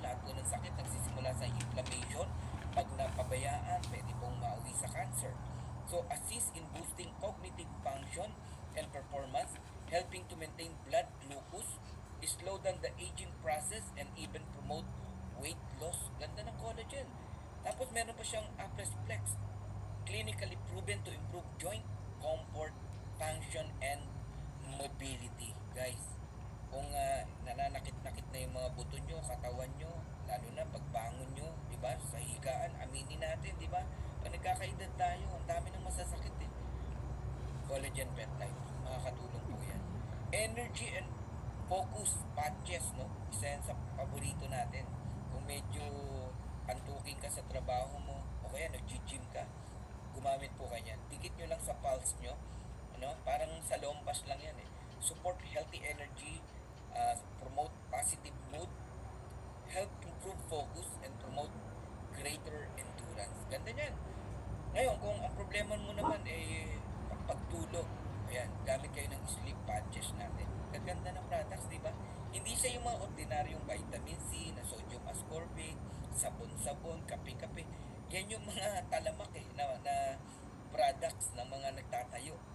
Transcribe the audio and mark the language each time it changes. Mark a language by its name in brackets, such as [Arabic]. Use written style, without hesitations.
[Filipino] Lahat po ng sakit nagsisimula sa inflammation. Pag napabayaan, pwede pong mauwi sa cancer. [English] So, assist in boosting cognitive function and performance, helping to maintain blood glucose, slow down the aging process, and even promote weight loss. [Filipino] Ganda ng collagen. Tapos meron pa siyang [English] Apres Flex, clinically proven to improve joint comfort, function, and mobility. [Filipino] Guys, kung nananakit-nakit na yung mga buto nyo, katawan nyo, lalo na pagbangon nyo, di ba, sa higaan, aminin natin, di ba, pag nagkakaedad tayo, ang dami ng masasakit eh. Collagen peptide, makakatulong po yan. [English] Energy and focus patches, no? [Filipino] Isa yan sa paborito natin. Kung medyo antuking ka sa trabaho mo, o kaya nag-gym ka, gumamit po kanyan. Dikit nyo lang sa pulse nyo, ano? Parang sa lompas lang yan eh. [English] Support healthy energy, promote positive mood, help improve focus, and promote greater endurance. [Filipino] Ganda niyan. Ngayon, kung ang problema mo naman eh pagtulog, ayan, gamit kayo ng sleep patches natin. Gaganda ng products, di ba? Hindi siya yung mga ordinaryong vitamin C na sodium ascorbate, sabon-sabon, kape-kape. Yan yung mga talamak eh, na products ng mga nagtatayo.